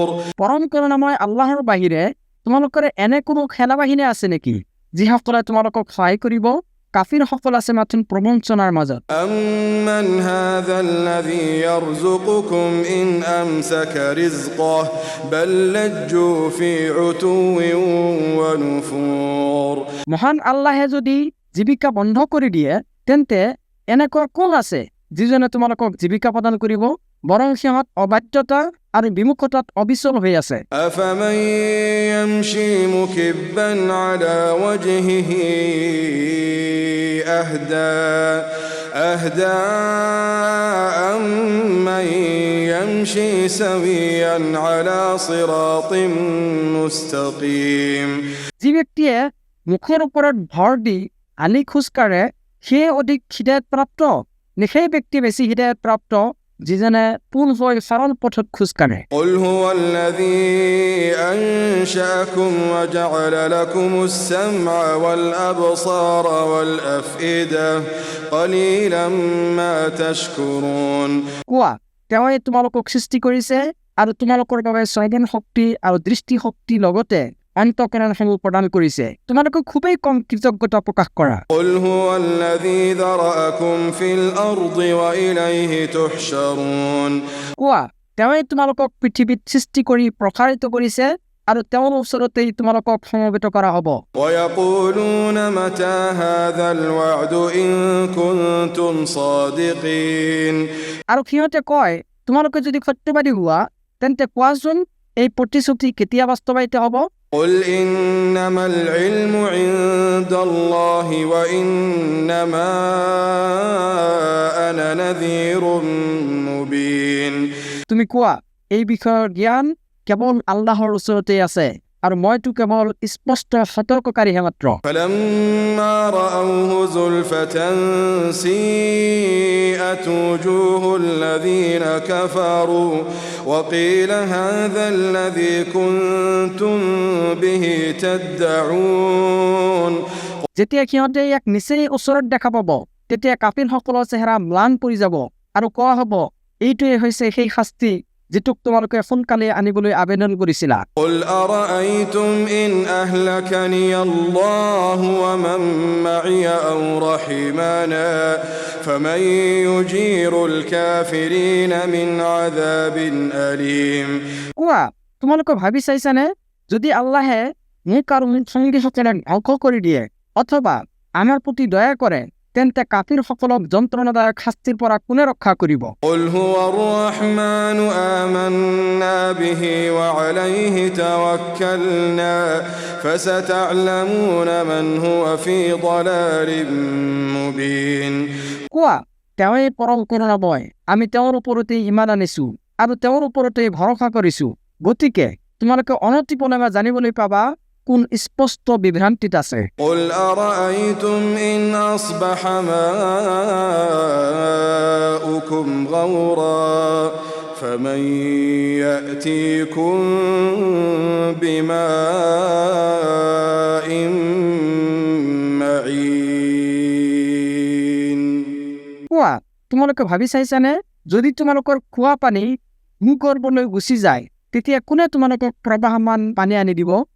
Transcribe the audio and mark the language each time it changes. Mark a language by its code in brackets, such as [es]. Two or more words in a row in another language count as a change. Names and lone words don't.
[as] পৰম কৰুণাময় আল্লাহৰ বাহিৰে তোমালোকৰ এনে কোনো সেনাবাহিনী আছে নেকি যিসকলে তোমালোকক সহায় কৰিব? কাফিৰ সকল আছে মাথোঁ প্ৰবঞ্চনাৰ মাজত। [ar] أمن هذا الذي يرزقكم إن أمسك رزقه بل لجوا في عتو ونفور. [as] মহান আল্লাহে যদি জীৱিকা বন্ধ কৰি দিয়ে তেন্তে এনেকুৱা কোন আছে যিজনে তোমালোকক জীৱিকা প্ৰদান কৰিব? বৰং সিহঁত অবাধ্যতা আৰু বিমুখতাত অবিচল হৈ আছে। [ar] أفمن يمشي مكبا على وجهه أهدى أمن يمشي سويا على صراط مستقيم. [as] যি ব্যক্তিয়ে মুখৰ ওপৰত ভৰ দি আলি খোজকাঢ়ে সেয়ে অধিক হৃদয়তপ্ৰাপ্ত নে সেই ব্যক্তি বেছি হৃদয়তপ্ৰাপ্ত যিজনে পোন হৈ সৰল পথত খোজকাঢ়ে? [ar] قل هو الذي أنشأكم وجعل لكم السمع والأبصار والأفئدة قليلا ما تشكرون. [as] কোৱা, তেওঁই তোমালোকক সৃষ্টি কৰিছে আৰু তোমালোকৰ বাবে স্বয়ং শক্তি আৰু দৃষ্টি শক্তি লগতে অন্তঃকৰণসমূহ প্ৰদান কৰিছে, তোমালোকে খুবেই কম কৃতজ্ঞতা প্ৰকাশ কৰা। [ar] قل هو الذي ذرأكم في الأرض وإليه تحشرون. [as] কোৱা, তেওঁই তোমালোকক পৃথিৱীত সৃষ্টি কৰি প্ৰসাৰিত কৰিছে আৰু তেওঁৰ ওচৰতেই তোমালোকক সমবেত কৰা হ'ব। [ar] ويقولون متى هذا الوعد إن كنتم صادقين. [as] আৰু সিহঁতে কয়, তোমালোকে যদি সত্যবাদী হোৱা তেন্তে কোৱাচোন এই প্ৰতিশ্ৰুতি কেতিয়া বাস্তৱায়িত হ'ব? [ar] قل إنما العلم عند الله وإنما أنا نذير مبين. [as] তুমি কোৱা, এই বিষয়ৰ জ্ঞান কেৱল আল্লাহৰ ওচৰতে আছে আৰু মইতো কেৱল স্পষ্ট সতৰ্ককাৰীহে মাত্ৰ। [ar] فلما رأوه زلفة سيئت وجوه الذين كفروا وقيل هذا الذي كنتم به تدعون. [as] যেতিয়া সিহঁতে ইয়াক নিচেই ওচৰত দেখা পাব তেতিয়া কাফিৰসকলৰ চেহেৰা ম্লান পৰি যাব আৰু কোৱা হ'ব, এইটোৱে হৈছে সেই শাস্তি যিটোক তোমালোকে সোনকালে আনিবলৈ আবেদন কৰিছিলা। [ar] قل أرأيتم إن أهلكني الله ومن معي أو رحمنا فمن يجير الكافرين من عذاب أليم. [as] কোৱা, তোমালোকে ভাবি চাইছানে যদি আল্লাহে মোক আৰু মোৰ সংগীসকলক ধ্বংস কৰি দিয়ে অথবা আমাৰ প্ৰতি দয়া কৰে তেন্তে কাফিৰসকলক যন্ত্ৰণাদায়ক শাস্তিৰ পৰা কোনে ৰক্ষা কৰিব? [ar] قل هو الرحمن آمنا به وعليه توكلنا فستعلمون من هو في ضلال مبين [as] কোৱা, তেওঁই পৰম কৰুণাময়, আমি তেওঁৰ ওপৰতে ইমান আনিছো আৰু তেওঁৰ ওপৰতে ভৰসা কৰিছো। গতিকে তোমালোকে অনতিপলমে জানিবলৈ পাবা কোন স্পষ্ট বিভ্ৰান্তিত আছে। [ar] قل أرأيتم إن أصبح ماؤكم غورا فمن يأتيكم بماء معين [as] কোৱা, তোমালোকে ভাবি চাইছানে যদি তোমালোকৰ খোৱা পানী ভূগৰ্ভলৈ গুচি যায় তেতিয়া কোনে তোমালোকক প্ৰবাহমান পানী আনি দিব?